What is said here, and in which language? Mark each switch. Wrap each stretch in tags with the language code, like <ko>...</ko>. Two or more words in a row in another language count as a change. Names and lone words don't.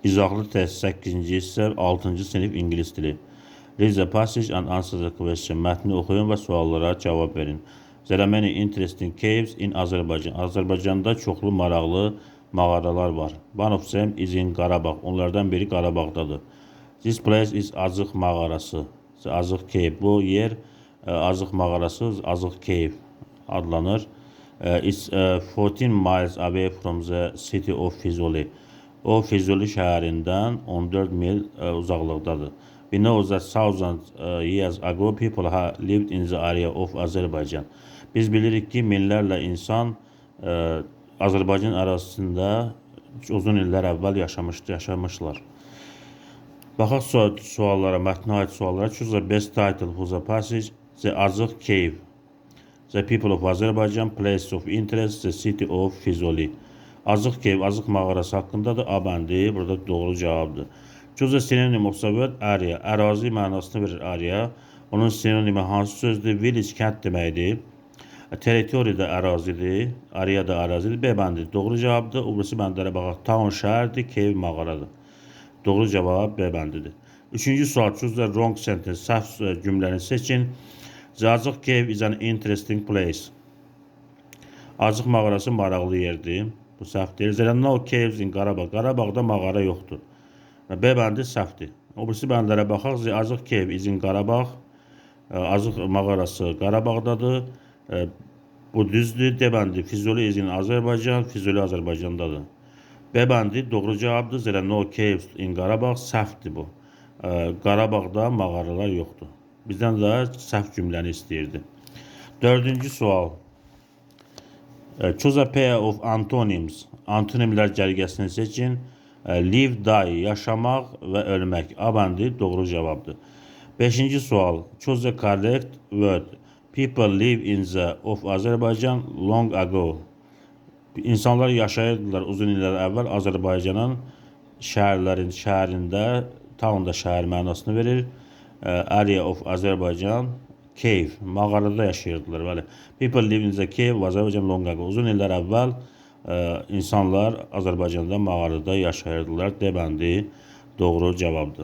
<az>İzahlı test 8-ci hissə 6-cı sinif ingilis dili.</az> <en>Read the passage and answer the question.</en> <az>Mətni oxuyun və suallara cavab verin.</az> <en>There are many interesting caves in Azərbaycan.</en> <az>Azərbaycanda çoxlu maraqlı mağaralar var.</az> <en>One of them is in Qarabağ.</en> <az>Onlardan biri Qarabağdadır.</az> <en>This place is Azıq mağarası. Azıq Cave.</en> <az>Bu yer Azıq mağarası, Azıq Cave adlanır.</az> <en>It's 14 miles away from the city of Füzuli.</en> <az>O Füzuli şəhərindən 14 mil uzaqlıqdadır.</az> <en>We know that thousands years ago people have lived in the area of Azerbaijan.</en> <az>Biz bilirik ki minlərlə insan Azərbaycan ərazisində uzun illər əvvəl yaşamışlar. Baxaq suallara, mətnə aid suallara.</az> <en>Choose the best title for the passage. The Azıq Cave. The people of Azerbaijan, place of interest, the city of Füzuli.</en> <az>Azıq Cave, Azıq mağarası haqqındadır. A bəndi burada doğru cavabdır.</az> <en>Choose the synonym of the word area.</en> <az>Ərazi mənasını verir area. Onun sinonimi hansı sözdür? Village, kənd deməkdir. Territory də ərazidir. Area da ərazidir. B bəndi doğru cavabdır. O birisi bəndlərə baxaq. Town şəhərdir, cave mağaradır. Doğru cavab B bəndidir. Üçüncü sual.</az> <en>Choose the wrong sentence.</en> <az>Səhv cümləni seçin.</az> <en>The Azıq Cave is an interesting place.</en> <az>Azıq mağarası maraqlı yerdir. Bu səhvdir.</az> <en>There are no caves in Qarabağ.</en> <az>Qarabağda mağara yoxdur. B bəndi səhvdir. O birisi bəndlərə baxaq.</az> <en>The Azıq Cave is in Qarabağ.</en> <az>Azıq mağarası Qarabağdadır. Bu düzdür. D bəndi</az> <en>Füzuli is in Azərbaycan.</en> <az>Füzuli Azərbaycandadır. B bəndi doğru cavabdır.</az> <en>There are no caves in Qarabağ.</en> <az>Səhvdir bu. Qarabağda mağaralar yoxdur. Bizdən də səhv cümləni istəyirdi. Dördüncü sual.</az> <en>Choose a pair of antonyms.</en> <az>Antonimlər cərgəsini seçin.</az> <en>Live, die,</en> <az>yaşamaq və ölmək. A bəndi doğru cavabdır. Beşinci sual.</az> <en>Choose the correct word. People live in the of Azerbaijan long ago.</en> <az>İnsanlar yaşayırdılar uzun illər əvvəl Azərbaycanın şəhərində, townda şəhər mənasını verir.</az> <en>Area of Azerbaijan, cave,</en> <az>mağarada yaşayırdılar. Bəli.</az> <en>People live in the cave of Azerbaijan long ago.</en> <az>Uzun illər əvvəl insanlar Azərbaycanda mağarada yaşayırdılar. D bəndi doğru cavabdır.</az>